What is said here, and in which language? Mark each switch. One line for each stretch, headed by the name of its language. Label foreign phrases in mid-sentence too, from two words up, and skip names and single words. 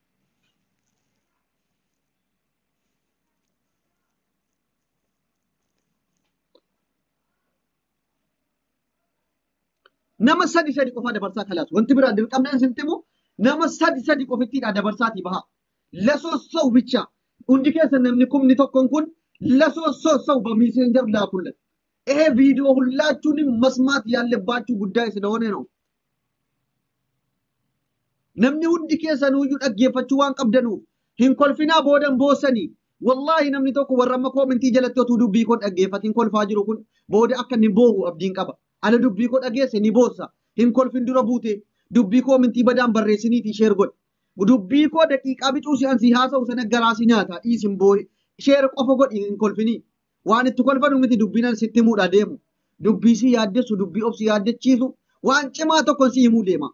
Oromo: nama 3 qofa dabarsaa kalaas wanti biraa dirqamnaan sintimu nama 3 qofittiidha dabarsaati baha
Amharic: ለሶስት ብቻ
Oromo: ሁንዲ keessan namni kumni tokkon kun
Amharic: ለሶስት በሜሴንጀር ላኩለት ይሄ ቪዲዮ ሁላችሁንም መስማት ያለባችሁ ጉዳይ ስለሆነ ነው
Oromo: namni hundi keessan uyyuu dhaggeeffachuu waan qabdanu hin kolfina boodan boosani wallahi namni tokko warramma komentii jalatti otuu dubbii kon dhaggeeffatin kolfaa jiru kun booda akka ni boohu abdiin qaba ala dubbii ko dhageesse ni boossa hin kolfin dura buute dubbii komentii badaan barreessiniiti sheer godh dubbii ko daqiiqaa bicuu si ansi haasa'u sana garaasi nyaata dhiisin boohe sheer qofa godhi hin kolfini waan itti kolfanu miti dubbiinan sitti muudha deemu dubbii si yaaddessu dubbii of si yaaddechiisu waan cimaa tokkon si himuu deema